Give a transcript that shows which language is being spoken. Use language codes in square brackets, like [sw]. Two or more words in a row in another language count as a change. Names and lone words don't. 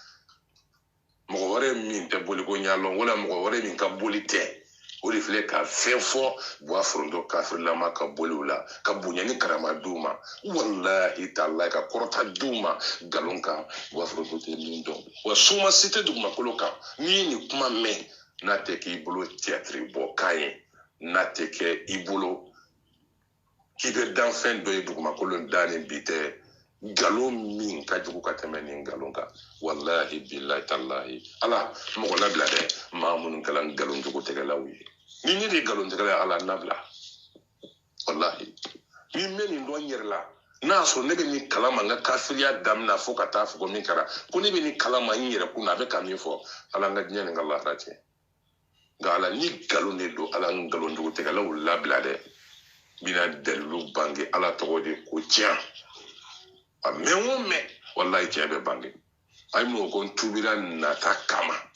[bm] mɔgɔ wɛrɛ min tɛ boli ko ɲalɔn wala mɔgɔ wɛrɛ min ka boli tɛ o de filɛ ka fɛn fɔ Buwa Forontɔ kafirlama ka boliw la ka bonya ni karama d'u ma [ar] والله تعالى [bm] ka kɔrɔta d'u ma nkalon kan Buwa Forontɔ tɛ min dɔn wa suma si tɛ dugumakolo kan n'i ye nin kuma mɛn n'a tɛ k'i bolo théâtre bɔ kan ye n'a tɛ kɛ i bolo k'i bɛ danfɛn dɔ ye dugumakolo da ni bi tɛ nkalon min ka jugu ka tɛmɛ nin nkalon kan [ar] والله بالله تالله [bm] ala mɔgɔ labila dɛ maa minnu kɛla nkalon jugu tɛgɛlaw ye ni ne de ye nkalon tɛgɛla ye ala nabila wallahi ni n bɛ nin dɔn n yɛrɛ la n'a y'a sɔrɔ ne bɛ nin kalama n ka kafiriya daminɛ fo ka taa fɔ ko min kɛra ko ne bɛ nin kalama n yɛrɛ kun na a bɛ ka min fɔ ala n ka diɲɛ ni n ka lahara cɛ nka ala ni nkalon de don ala nkalon jugu tɛgɛlaw labila dɛ bina dalilu bange ala tɔgɔ de ko tiɲɛ a mɛn o mɛn wallahi tiɲɛ bɛ bange a ye mun ko n tubira nata kama